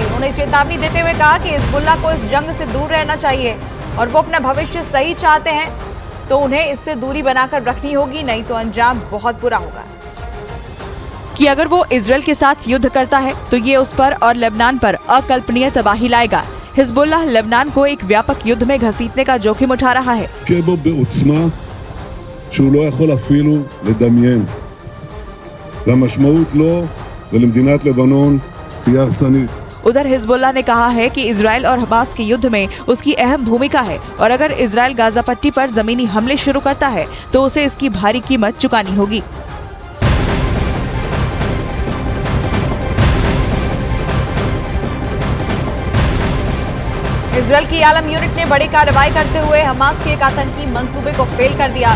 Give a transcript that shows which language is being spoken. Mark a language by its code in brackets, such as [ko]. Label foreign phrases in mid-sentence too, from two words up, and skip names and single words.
[hi] उन्होंने चेतावनी देते हुए कहा कि हिजबुल्लाह को इस जंग से दूर रहना चाहिए और वो अपना भविष्य सही चाहते हैं तो उन्हें इससे दूरी बनाकर रखनी होगी, नहीं तो अंजाम बहुत बुरा होगा। कि अगर वो इजरायल के साथ युद्ध करता है तो ये उस पर और लेबनान पर अकल्पनीय तबाही लाएगा। हिजबुल्लाह लेबनान को एक व्यापक युद्ध में घसीटने का जोखिम उठा रहा है। [he] שהוא לא יכול אפילו לדמיין. והמשמעות לו ולמדינת לבנון תהיה הרסנית. [hi] उधर हिजबुल्लाह ने कहा है कि इजरायल और हमास के युद्ध में उसकी अहम भूमिका है और अगर इजरायल गाजा पट्टी पर जमीनी हमले शुरू करता है तो उसे इसकी भारी कीमत चुकानी होगी। इजरायल की आलम यूनिट ने बड़ी कार्रवाई करते हुए हमास के एक आतंकी मंसूबे को फेल कर दिया।